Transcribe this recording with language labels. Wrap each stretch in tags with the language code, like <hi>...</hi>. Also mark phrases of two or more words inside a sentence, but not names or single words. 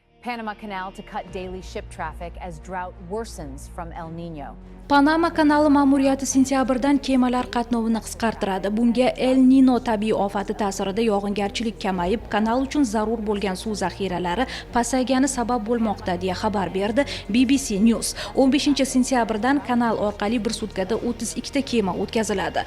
<en>Panama Canal to cut daily ship traffic as drought worsens from El Nino.</en> <uz>Panama kanali ma'muriyati sentyabrdan kemalar qatnovini qisqartiradi. Bunga El Nino tabiiy ofati ta'sirida yog'ingarchilik kamayib, kanal uchun zarur bo'lgan suv zaxiralari pasaygani sabab bo'lmoqda, deya xabar berdi BBC News. 15-sentyabrdan kanal orqali bir sutkada 32 ta kema o'tkaziladi.</uz>